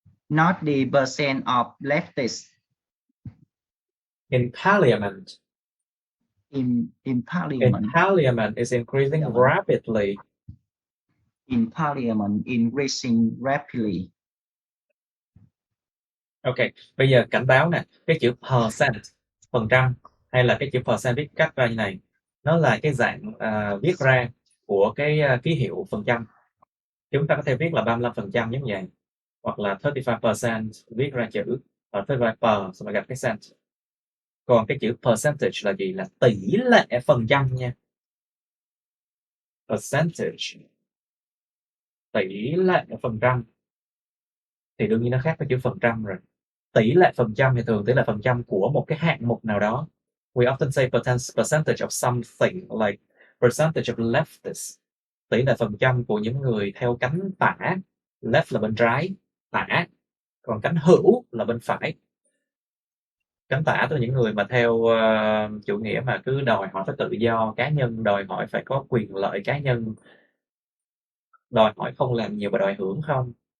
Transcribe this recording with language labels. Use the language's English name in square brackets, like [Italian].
[English] Not the percent of leftists In parliament. In parliament. In parliament is increasing rapidly. In parliament increasing rapidly. [Vietnamese] Ok, bây giờ cảnh báo nè, cái chữ percent, phần trăm, hay là cái chữ percent viết cách ra như này, nó là cái dạng viết ra của cái ký hiệu phần trăm. Chúng ta có thể viết là 35% giống vậy, hoặc là 35% viết ra chữ 35 per, xong rồi gặp cái cent. Còn cái chữ percentage là gì? Là tỷ lệ phần trăm nha. Percentage, tỷ lệ phần trăm. Thì đương nhiên nó khác với chữ phần trăm rồi. Tỷ lệ phần trăm thì thường tỷ lệ phần trăm của một cái hạng mục nào đó. [English] We often say percentage of something, like percentage of leftists. [Vietnamese] Tỷ lệ phần trăm của những người theo cánh tả. Left là bên trái, tả. Còn cánh hữu là bên phải. Cánh tả tức là những người mà theo chủ nghĩa mà cứ đòi hỏi phải tự do cá nhân, đòi hỏi phải có quyền lợi cá nhân, đòi hỏi không làm nhiều và đòi hưởng không.